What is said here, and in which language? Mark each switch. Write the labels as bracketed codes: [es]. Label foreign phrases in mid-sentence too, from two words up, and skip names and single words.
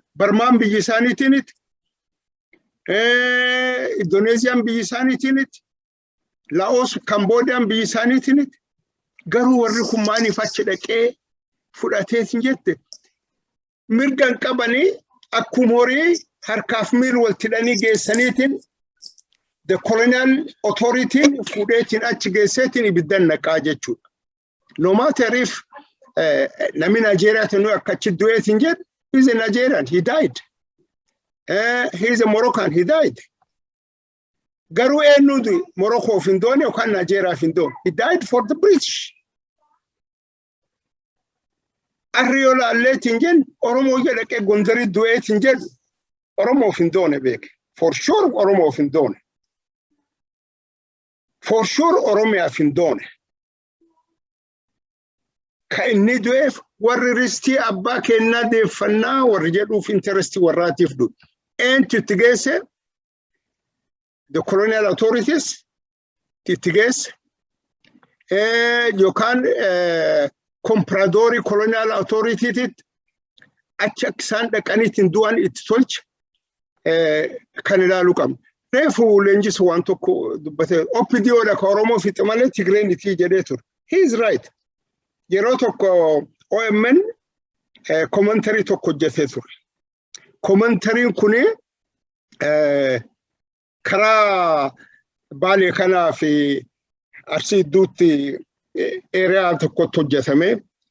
[om] Burmaan biyyi isaaniitiiniti, Indoneesiyaan biyyi isaaniitiiniti, Laos, Camboodiyaan biyyi isaaniitiiniti. Garuu warri kun maaliif achi dhaqee fudhateetiin jette mirgan qabanii akkuma horii harkaaf miil waltidhanii geessaniitiin [en] the colonial authority [om] fuudheetiin achi geesseetiin ibiddan naqaa jechuudha. [en] No matter if [om] nami Nigeriaatti nu akkachi du'eetiin jedhe [en] he's a Nigerian, he died. He's a Moroccan, he died. [om] Garuu eenyuuti Morocco hin doone yookaan Nigeria hin doone. [en] He died for the British. [om] Arriyola alleetiin jennu Oromoo jedhaqee Gondarii du'eetiin jedhu Oromoo hin doone beeke. [en] For sure [om] Oromoo hin doone. [en] For sure [om] Oromiyaa hin doone. Ka inni du'eef warri ristii abbaa kennaa deeffannaa warri jedhuuf interestii warraatiif du'e. Eentu itti geesse? [en] The colonial authorities [om] itti geesse. Yookaan compradori [en] colonial authority [om] achi akka isaan dhaqaniitiin du'an itti tolche kan ilaaluu qabna. Reefu Leenjisu waan tokko dubbate OPDOdha ka Oromoo fixe malee Tigraayitti jedhee ture. [en] He is right. [om] Yeroo tokko OMN commentary tokko hojjetee ture. Commentariin kuni karaa Baalee kanaa fi Arsii Idduutti area tokkotti hojjetame.